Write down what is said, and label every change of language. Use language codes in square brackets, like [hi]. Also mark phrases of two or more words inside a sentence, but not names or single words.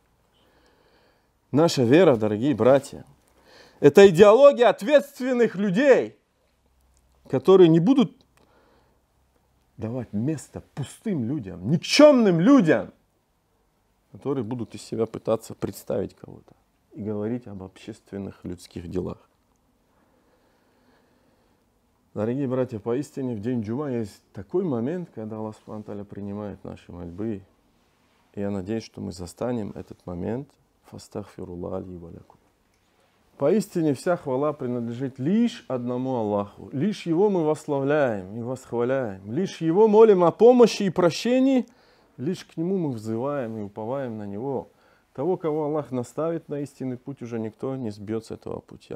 [ru] Наша вера, дорогие братья, это идеология ответственных людей, которые не будут давать место пустым людям, никчемным людям, которые будут из себя пытаться представить кого-то и говорить об общественных людских делах. Дорогие братья, поистине в день джума есть такой момент, когда Аллах [ar] سبحانه وتعالى [ru] принимает наши мольбы. И я надеюсь, что мы застанем этот момент. [ar] فاستغفروا الله لي ولكم. [ru] Поистине вся хвала принадлежит лишь одному Аллаху. Лишь Его мы восславляем и восхваляем. Лишь Его молим о помощи и прощении. Лишь к Нему мы взываем и уповаем на Него. Того, кого Аллах наставит на истинный путь, уже никто не сбьет с этого пути.